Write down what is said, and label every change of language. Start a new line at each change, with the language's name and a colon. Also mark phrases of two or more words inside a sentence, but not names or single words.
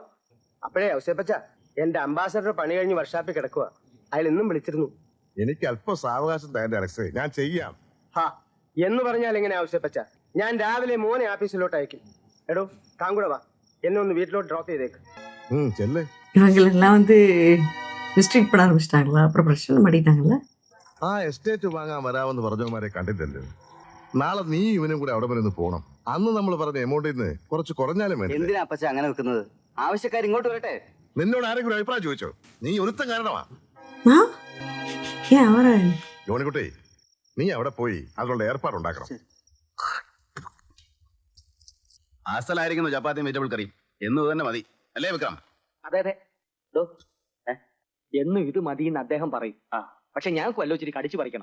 Malayalam: അപ്പോഴേ ഔസേപ്പച്ച, എന്റെ അംബാസഡർ പണി കഴിഞ്ഞ് വർഷാപ്പിൽ കിടക്കുക. അയാൾ ഇന്നും വിളിച്ചിരുന്നു. എനിക്ക് അല്പം സാവകാശം തരേണ്ട അലക്സേ, ഞാൻ ചെയ്യാം. എന്ന് പറഞ്ഞാൽ എങ്ങനെ ഔസേപ്പച്ച? ഞാൻ രാവിലെ മോനെ ആഫീസിലോട്ട് അയക്കും. എടോ, താൻ കൂടെ വാ, എന്നെ ഒന്ന് വീട്ടിലോട്ട് ഡ്രോപ്പ് ചെയ്തേക്ക്. ചെല്ലേ.
Tamil: இவங்களெல்லாம் வந்து மிஸ்ட்ரீட் பண்ண ஆரம்பிச்சிட்டாங்களா? அப்புறம் பிரச்சனை மாட்டிட்டாங்கல்ல.
Malayalam: ആ എസ്റ്റേറ്റ് വാങ്ങാൻ വരാമെന്ന് പറഞ്ഞവന്മാരെ കണ്ടില്ലല്ലോ. നാളെ നീ ഇവനും കൂടെ അവിടെ വരെ ഒന്ന് പോണം. അന്ന് നമ്മൾ പറഞ്ഞ എമൗണ്ടിൽ നിന്ന് കുറച്ച് കുറഞ്ഞാലും വേണ്ടി. എന്തിനാ അപ്പച്ച അങ്ങനെ വെക്കുന്നത്? ആവശ്യക്കാർ ഇങ്ങോട്ട് വരട്ടെ. നിന്നോട് ആരെങ്കിലും അഭിപ്രായം ചോദിച്ചോ? നീ ഒരുത്തം കാരണമാ.
Tamil: ஏன் அவரை
Malayalam: യോണിക്കുട്ടി, നീ അവിടെ പോയി അതിനുള്ള ഏർപ്പാടുണ്ടാക്കണം. അസലായിരിക്കുന്നു ചപ്പാത്തിയും വെജിറ്റബിൾ കറിയും എന്ന് തന്നെ മതി അല്ലേ വിക്രം? അതെ അതെ. എന്നും ഇത് മതിയെന്ന് അദ്ദേഹം പറയും. പക്ഷെ ഞങ്ങൾക്ക് വല്ലോ ഇച്ചിരി കടിച്ചു പറിക്കണം.